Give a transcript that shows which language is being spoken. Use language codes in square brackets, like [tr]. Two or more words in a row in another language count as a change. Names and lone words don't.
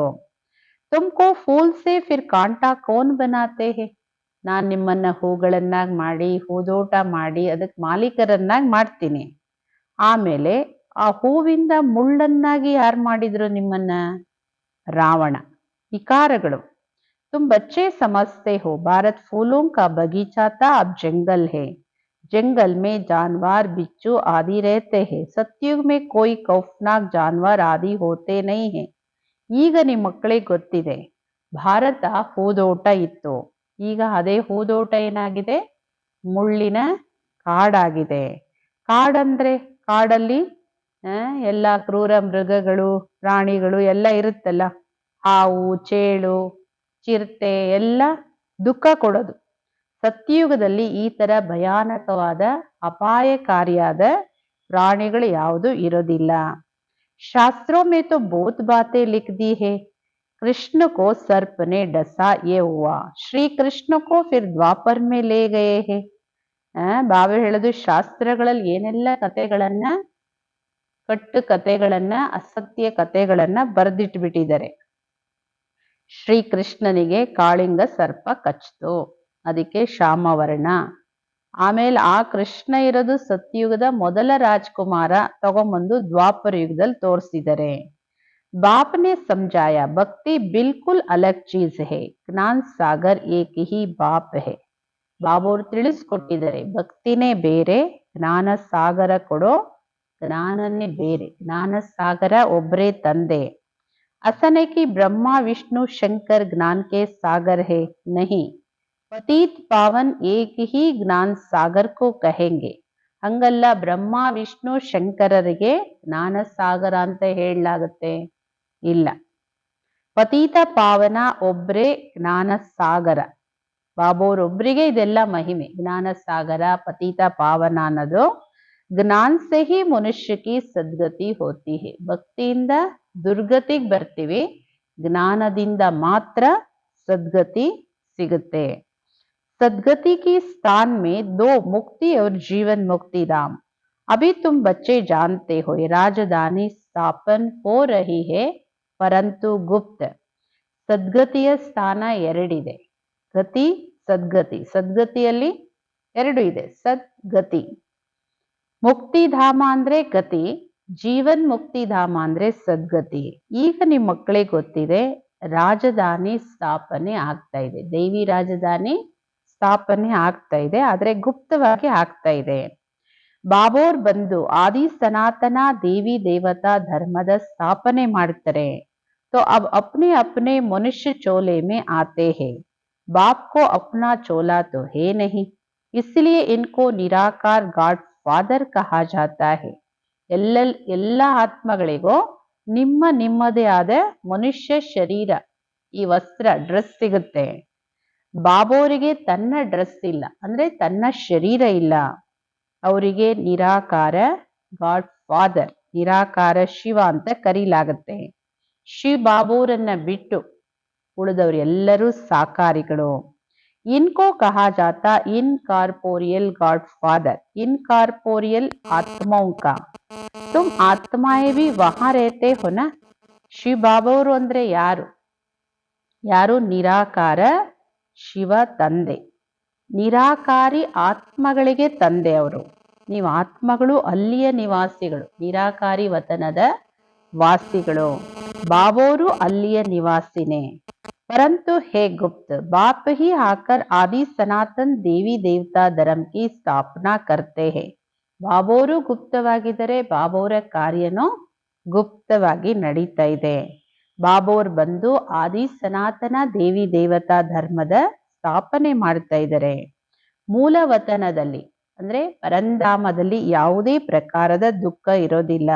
[hi] तुमको फूल से फिर कांटा कौन बनाते है. [kn] ನಾನ್ ನಿಮ್ಮನ್ನ ಹೂಗಳನ್ನಾಗಿ ಮಾಡಿ, ಹೂದೋಟ ಮಾಡಿ, ಅದಕ್ಕೆ ಮಾಲೀಕರನ್ನಾಗಿ ಮಾಡ್ತೀನಿ. ಆಮೇಲೆ ಆ ಹೂವಿಂದ ಮುಳ್ಳನ್ನಾಗಿ ಯಾರು ಮಾಡಿದ್ರು ನಿಮ್ಮನ್ನ? ರಾವಣ. ವಿಕಾರಗಳು. [hi] तुम बच्चे समझते हो भारत फूलों का बगीचा था, अब जंगल है. जंगल में जानवर बिच्छू आदि रहते हैं. सतयुग में कोई खौफनाक जानवर आदि होते नहीं है. [kn] ಈಗ ನಿಮ್ಮ ಮಕ್ಕಳಿಗೆ ಗೊತ್ತಿದೆ, ಭಾರತ ಹೂದೋಟ ಇತ್ತು, ಈಗ ಅದೇ ಹೂದೋಟ ಏನಾಗಿದೆ? ಮುಳ್ಳಿನ ಕಾಡಾಗಿದೆ. ಕಾಡಂದ್ರೆ ಕಾಡಲ್ಲಿ ಎಲ್ಲ ಕ್ರೂರ ಮೃಗಗಳು, ಪ್ರಾಣಿಗಳು ಎಲ್ಲ ಇರುತ್ತಲ್ಲ, ಹಾವು, ಚೇಳು, ಚಿರತೆ ಎಲ್ಲ ದುಃಖ ಕೊಡೋದು. ಸತ್ಯಯುಗದಲ್ಲಿ ಈ ತರ ಭಯಾನಕವಾದ ಅಪಾಯಕಾರಿಯಾದ ಪ್ರಾಣಿಗಳು ಯಾವುದು ಇರೋದಿಲ್ಲ. [hi] ಶಾಸ್ತ್ರೋं में तो बहुत बातें लिख दी है. कृष्ण को सर्प ने डसा ये हुआ. श्री कृष्ण को फिर द्वापर में ले गए हैं. [kn] ಬಾಬಾ ಹೇಳೋದು ಶಾಸ್ತ್ರಗಳಲ್ಲಿ ಏನೆಲ್ಲ ಕಥೆಗಳನ್ನ, ಕಟ್ಟು ಕಥೆಗಳನ್ನ, ಅಸತ್ಯ ಕಥೆಗಳನ್ನ ಬರೆದಿಟ್ಬಿಟ್ಟಿದ್ದಾರೆ. ಶ್ರೀಕೃಷ್ಣನಿಗೆ ಕಾಳಿಂಗ ಸರ್ಪ ಕಚ್ಚಿತು, ಅದಕ್ಕೆ ಶ್ಯಾಮವರ್ಣ. ಆಮೇಲೆ ಆ ಕೃಷ್ಣ ಇರೋದು ಸತ್ಯುಗದ ಮೊದಲ ರಾಜ್ಕುಮಾರ, ತಗೊಂಬಂದು ದ್ವಾಪರ ಯುಗದಲ್ಲಿ ತೋರಿಸಿದ್ದಾರೆ. [hi] बापने समझाया भक्ति बिल्कुल अलग चीज़ है, ज्ञान सागर एक ही बाप है. [kn] ಬಾಬೋರು ತಿಳಿಸ್ಕೊಟ್ಟಿದ್ದಾರೆ, ಭಕ್ತಿನೇ ಬೇರೆ, ಜ್ಞಾನ ಸಾಗರ ಕೊಡೋ ಜ್ಞಾನನೇ ಬೇರೆ. ಜ್ಞಾನ ಸಾಗರ ಒಬ್ಬರೇ ತಂದೆ. [hi] असने की ब्रह्मा विष्णु शंकर ज्ञान के सागर है, नहीं. पतित पावन एक ही ज्ञान सागर को कहेंगे. [kn] ಹಂಗಲ್ಲ, ಬ್ರಹ್ಮ ವಿಷ್ಣು ಶಂಕರರಿಗೆ ಜ್ಞಾನ ಸಾಗರ ಅಂತ ಹೇಳಲಾಗುತ್ತೆ? ಇಲ್ಲ. ಪತೀತ ಪಾವನ ಒಬ್ರೇ ಜ್ಞಾನ ಸಾಗರ. ಬಾಬೋರೊಬ್ರಿಗೆ ಇದೆಲ್ಲ ಮಹಿಮೆ. ಜ್ಞಾನ ಸಾಗರ, ಪತೀತ ಪಾವನ ಅನ್ನೋದು. [hi] ज्ञान से ही मनुष्य की सद्गति होती है. [kn] ಭಕ್ತಿಯಿಂದ ದುರ್ಗತಿಗೆ ಬರ್ತೀವಿ, ಜ್ಞಾನದಿಂದ ಮಾತ್ರ ಸದ್ಗತಿ ಸಿಗುತ್ತೆ. [hi] सदगति की स्थान में दो मुक्ति और जीवन मुक्ति धाम. अभी तुम बच्चे जानते हो ये राजधानी स्थापन हो रही है, परंतु गुप्त. [kn] ಸದ್ಗತಿಯ ಸ್ಥಾನ ಎರಡಿದೆ, ಗತಿ, ಸದ್ಗತಿ. ಸದ್ಗತಿಯಲ್ಲಿ ಎರಡು ಇದೆ, ಸದ್ಗತಿ. ಮುಕ್ತಿಧಾಮ ಅಂದ್ರೆ ಗತಿ, ಜೀವನ್ ಮುಕ್ತಿಧಾಮ ಅಂದ್ರೆ ಸದ್ಗತಿ. ಈಗ ನಿಮ್ಮ ಮಕ್ಕಳಿಗೆ ಗೊತ್ತಿದೆ, ರಾಜಧಾನಿ ಸ್ಥಾಪನೆ ಆಗ್ತಾ ಇದೆ, ದೈವಿ ರಾಜಧಾನಿ ಸ್ಥಾಪನೆ ಆಗ್ತಾ ಇದೆ, ಆದ್ರೆ ಗುಪ್ತವಾಗಿ ಆಗ್ತಾ ಇದೆ. ಬಾಬೋರ್ ಬಂದು ಆದಿ ಸನಾತನ ದೇವಿ ದೇವತಾ ಧರ್ಮದ ಸ್ಥಾಪನೆ ಮಾಡ್ತಾರೆ. [hi] तो अब अपने अपने मनुष्य चोले में आते हैं. बाप को अपना चोला तो है नहीं, इसलिए इनको निराकार [en] God Father [hi] कहा जाता है. [kn] ಎಲ್ಲ ಆತ್ಮಗಳಿಗೂ ನಿಮ್ಮ ನಿಮ್ಮದೇ ಆದ ಮನುಷ್ಯ ಶರೀರ, ಈ ವಸ್ತ್ರ, ಡ್ರೆಸ್ ಸಿಗುತ್ತೆ. ಬಾಬೋರಿಗೆ ತನ್ನ ಡ್ರೆಸ್ ಇಲ್ಲ, ಅಂದ್ರೆ ತನ್ನ ಶರೀರ ಇಲ್ಲ. ಅವರಿಗೆ ನಿರಾಕಾರ [en] God Father, [kn] ನಿರಾಕಾರ ಶಿವ ಅಂತ ಕರೀಲಾಗತ್ತೆ. ಶಿವ ಬಾಬೋರನ್ನ ಬಿಟ್ಟು ಉಳಿದವರು ಎಲ್ಲರೂ ಸಾಕಾರಿಗಳು. [hi] इनको कहा जाता [en] incorporeal godfather, [hi] इनकॉर्पोरियल आत्माओं का। तुम आत्माएं भी वहां रहते हो ना। [kn] ಶಿವ ಬಾಬಾವರು ಅಂದ್ರೆ ಯಾರು? ಯಾರು? ನಿರಾಕಾರ ಶಿವ ತಂದೆ, ನಿರಾಕಾರಿ ಆತ್ಮಗಳಿಗೆ ತಂದೆ ಅವರು. ನೀವು ಆತ್ಮಗಳು ಅಲ್ಲಿಯ ನಿವಾಸಿಗಳು, ನಿರಾಕಾರಿ ವತನದ ವಾಸಿಗಳು. ಬಾಬೋರು ಅಲ್ಲಿಯ ನಿವಾಸಿನೇ. [hi] परंतु हे गुप्त, बाप ही आकर आदि सनातन देवी देवता धर्म की स्थापना करते हैं. [kn] ಬಾಬೋರು ಗುಪ್ತವಾಗಿದ್ದರೆ ಬಾಬೋರ ಕಾರ್ಯನೂ ಗುಪ್ತವಾಗಿ ನಡೀತಾ ಇದೆ. ಬಾಬೋರ್ ಬಂದು ಆದಿ ಸನಾತನ ದೇವಿ ದೇವತಾ ಧರ್ಮದ ಸ್ಥಾಪನೆ ಮಾಡ್ತಾ ಇದ್ದಾರೆ. ಮೂಲ ವತನದಲ್ಲಿ ಅಂದ್ರೆ ಪರಂಧಾಮದಲ್ಲಿ ಯಾವುದೇ ಪ್ರಕಾರದ ದುಃಖ ಇರೋದಿಲ್ಲ.